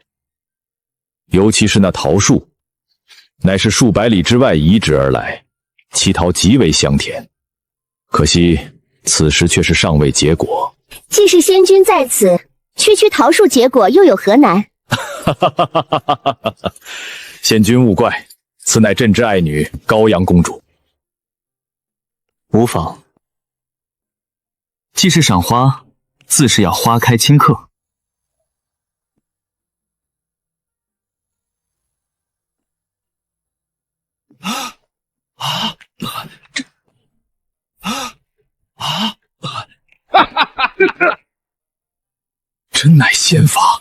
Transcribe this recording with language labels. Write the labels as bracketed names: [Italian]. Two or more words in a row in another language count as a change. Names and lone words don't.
[Chinese] 尤其是那桃樹，乃是數百里之外移植而來，其桃極為香甜。可惜此時卻是尚未結果。既是仙君在此，區區桃樹結果又有何難？哈哈哈哈哈哈！仙君勿怪，此乃朕之爱女高阳公主。无妨，既是赏花，自是要花開親客。真乃仙法！